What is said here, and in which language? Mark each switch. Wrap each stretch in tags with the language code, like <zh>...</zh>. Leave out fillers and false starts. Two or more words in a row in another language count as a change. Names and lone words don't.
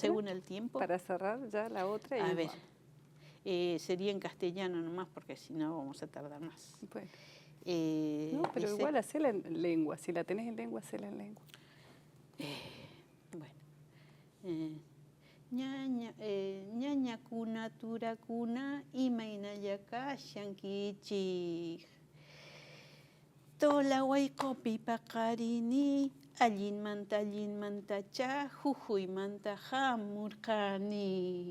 <es>según el tiempo. para cerrar ya la otra. A Y ver, vamos. sería en castellano nomás, porque si no vamos a tardar más. Bueno. No, pero Dice, igual hacela en lengua. Si la tenés en lengua, hacela en lengua. bueno.</es> <qu>Ñaña kuna, tura kuna, imaynallaka llankichik. Tola wayqopi paqarini, allinmantacha, jujuymanta hamurqani.</qu>